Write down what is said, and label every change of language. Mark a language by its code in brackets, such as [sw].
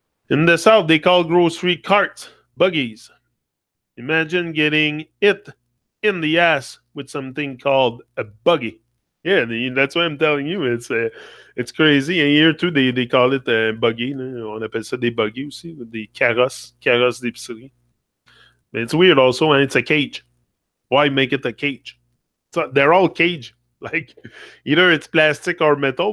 [en] In the South, they call grocery carts buggies. Imagine getting it in the ass with something called a buggy. Yeah, that's what I'm telling you. It's crazy. And here too, they call it a buggy. [fr] On appelle ça des buggy aussi, des carrosses d'épicerie. [en] But it's weird also, and it's a cage. Why make it a cage? So they're all cage. Like, either it's plastic or metal.